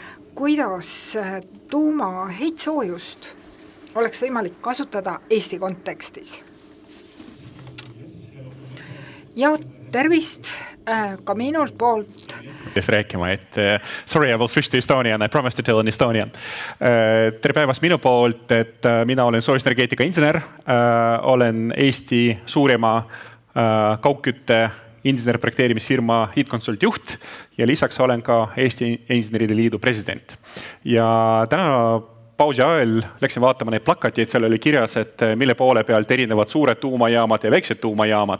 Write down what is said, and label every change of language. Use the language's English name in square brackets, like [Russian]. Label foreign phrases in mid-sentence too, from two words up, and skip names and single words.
[Estonian] kuidas tuuma heitsoojust oleks võimalik kasutada Eesti kontekstis? Ja tervist ka minult poolt. Rääkima, et [English] sorry, I will switch to Estonian, I promise to tell in Estonian. [Estonian] Tere päevast minu poolt, et mina olen soojusenergeetika insener, olen Eesti suurema kaugkütte insenerprojekteerimisfirma HeatConsult juht ja lisaks olen ka Eesti Inseneride Liidu president. Ja täna pausi ajal läksin vaatama neid plakateid, seal oli kirjas, et mille poole pealt erinevad suured tuumajaamad ja väiksed tuumajaamad.